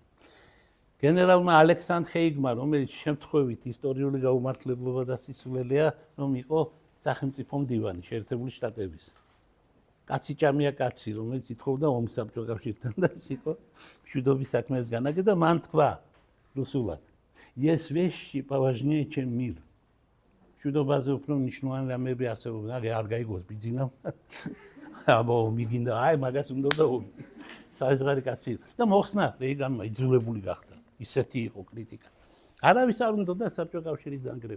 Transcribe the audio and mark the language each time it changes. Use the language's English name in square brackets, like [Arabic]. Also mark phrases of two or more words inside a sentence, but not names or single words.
[Georgian] გენერალმა ალექსანდრ ჰეიგმა, რომელიც შემთხვევით ისტორიული გაუმართლებლობა და სისულელეა, რომ იყო სახელმწიფო მდივანი შეერთებული შტატების. კაციჭამია კაცი, რომელიც ითხოვდა ომს საბჭოთა კავშირთან და ის იყო მშვიდობის საქმეების განაგება და მან თქვა რუსულად: [Russian] "Есть вещи поважнее, чем мир". [Georgian] მშვიდობაზე უფრო მნიშვნელოვანი რამეები არსებობენ, არ გაიგოს ბიძინამ. აბა მიგინდა, აი მაგას უნდა და ომი. საიზღარი კაცი და მოხსნა რეიგანმა იძულებული გახდა. ისეთი იყო კრიტიკა. არავის არ უნდა და საბჭოთა კავშირის დანგრევა.